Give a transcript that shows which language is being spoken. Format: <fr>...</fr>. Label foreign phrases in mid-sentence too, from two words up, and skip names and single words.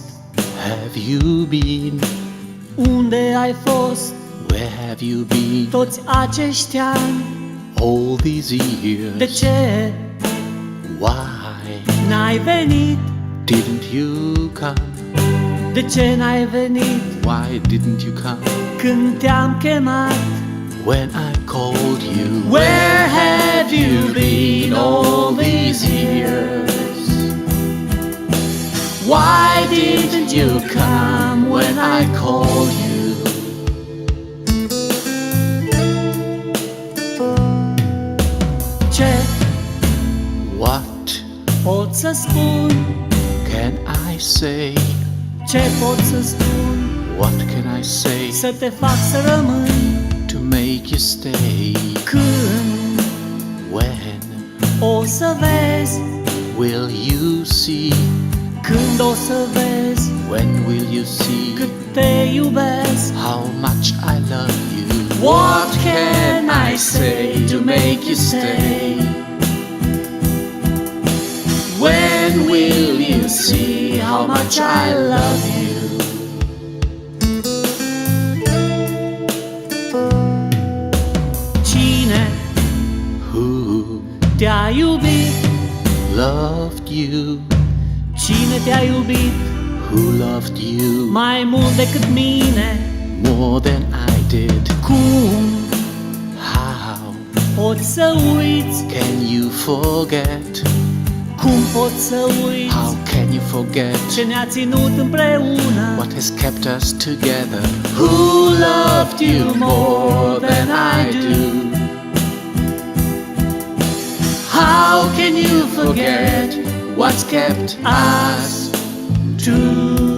<en>Have you been?</en> <ro>Unde ai fost?</ro> <en>Where have you been?</en> <ro>Toți acești ani?</ro> <en>All these years?</en> <ro>De ce</ro> <en>Why</en> <ro>n-ai venit?</ro> <en>didn't you come?</en> <ro>De ce n-ai venit</ro> <en>Why didn't you come?</en> <ro>când te-am chemat?</ro> <en>When I called you? Where have you been all these years? Why didn't you come when I called you?</en> <ro>Ce</ro> <en>What</en> <ro>pot să spun?</ro> <en>can I say?</en> <ro>Ce pot să spun?</ro> <en>What can I say</en> <ro>Să te fac să rămâi.</ro> <en>to make you stay?</en> <ro>Când</ro> <en>When</en> <ro>o să vezi?</ro> <en>will you see?</en> <ro>Când o să vezi</ro> <en>When will you see</en> <ro>cât te iubesc?</ro> <en>how much I love you? What can I say to make you stay? When will you see how much I love you?</en> <ro>Cine</ro> <en>Who</en> <ro>te-a iubit?</ro> <en>loved you?</en> <ro>Cine te-a iubit</ro> <en>Who loved you</en> <ro>mai mult decât mine?</ro> <en>more than I did?</en> <ro>Cum</ro> <en>How</en> <ro>poți să uiți?</ro> <en>can you forget?</en> <ro>Cum poți să uiți</ro> <en>How can you forget</en> <ro>ce ne-a ținut împreună?</ro> <en>what has kept us together? Who loved you more than I do? How can you forget what's kept us together?</en>